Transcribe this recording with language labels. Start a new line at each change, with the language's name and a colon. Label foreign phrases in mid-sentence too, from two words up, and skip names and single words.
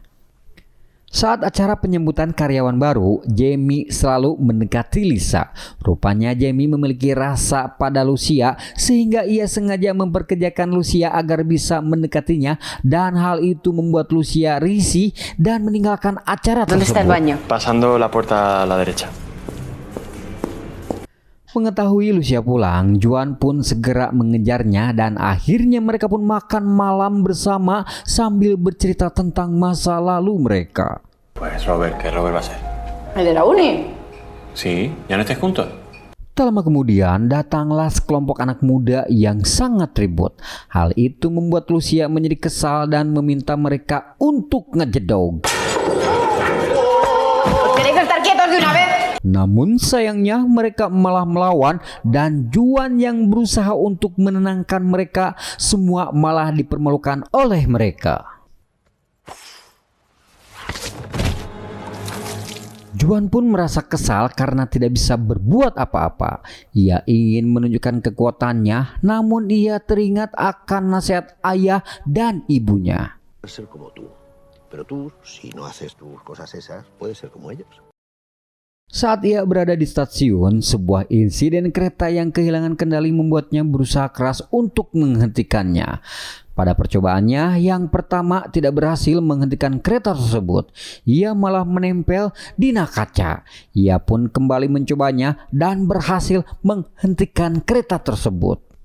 Indonesian: Saat acara penyambutan karyawan baru, Jamie selalu mendekati Lisa. Rupanya Jamie memiliki rasa pada Lucia sehingga ia sengaja memperkerjakan Lucia agar bisa mendekatinya, dan hal itu membuat Lucia risih dan meninggalkan acara tersebut.
Spanish: ¿Dónde está el baño? Pasando la puerta a la derecha.
Indonesian: Mengetahui Lucia pulang, Juan pun segera mengejarnya dan akhirnya mereka pun makan malam bersama sambil bercerita tentang masa lalu mereka.
Spanish: Pues Robert, ¿qué Robert va a ser? ¿El de la uni? Sí, ¿ya no estáis juntos?
Indonesian: Tak lama kemudian datanglah sekelompok anak muda yang sangat ribut. Hal itu membuat Lucia menjadi kesal dan meminta mereka untuk ngejedog.
Spanish: ¿Queréis estar quietos de una vez?
Indonesian: Namun sayangnya mereka malah melawan dan Juan yang berusaha untuk menenangkan mereka semua malah dipermalukan oleh mereka. Juan pun merasa kesal karena tidak bisa berbuat apa-apa. Ia ingin menunjukkan kekuatannya, namun ia teringat akan nasihat ayah dan ibunya.
Spanish: Ser como tú. Pero tú, si no haces tus cosas esas, puedes ser como ellos.
Indonesian: Saat ia berada di stasiun, sebuah insiden kereta yang kehilangan kendali membuatnya berusaha keras untuk menghentikannya. Pada percobaannya yang pertama tidak berhasil menghentikan kereta tersebut. Ia malah menempel di kaca. Ia pun kembali mencobanya dan berhasil menghentikan kereta tersebut.